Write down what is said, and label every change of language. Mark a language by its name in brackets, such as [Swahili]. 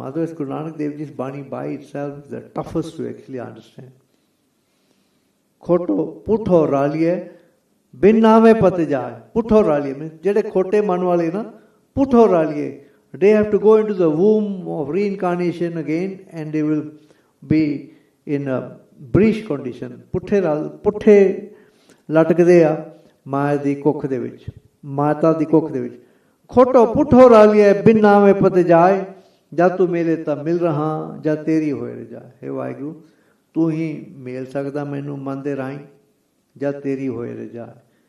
[English] Otherwise, Guru Nanak Dev Ji's Bani by itself is the toughest to actually understand. [Punjabi] Khoto puttho raliye, ਬਿਨ ਨਾਵੇਂ ਪਤ ਜਾਏ। ਪੁੱਠੋ ਰਾਲੀਏ means ਜਿਹੜੇ ਖੋਟੇ ਮਨ ਵਾਲੇ ਨਾ, ਪੁੱਠੋ ਰਾਲੀਏ, [English] they have to go into the womb of reincarnation again and they will be in a breech condition. [Punjabi] ਪੁੱਠੇ ਲਟਕਦੇ ਆ ਮਾਇਆ ਦੀ ਕੁੱਖ ਦੇ ਵਿੱਚ, ਮਾਤਾ ਦੀ ਕੁੱਖ ਦੇ ਵਿੱਚ। ਖੋਟੋ ਪੁੱਠੋ ਰਾਲੀਏ, ਬਿਨ ਨਾਵੇਂ ਪਤ ਜਾਏ। ਜਦ ਤੂੰ ਮੇਲੇ ਤਾਂ ਮਿਲ ਰਹਾ, ਜਦ ਤੇਰੀ ਹੋਏ ਰਜਾਏ। ਹੇ ਵਾਹਿਗੁਰੂ, ਤੂੰ ਹੀ ਮਿਲ ਸਕਦਾ ਮੈਨੂੰ ਮਨ ਦੇ ਰਾਹੀਂ, ਜਦ ਤੇਰੀ ਹੋਏ ਰਜਾਏ।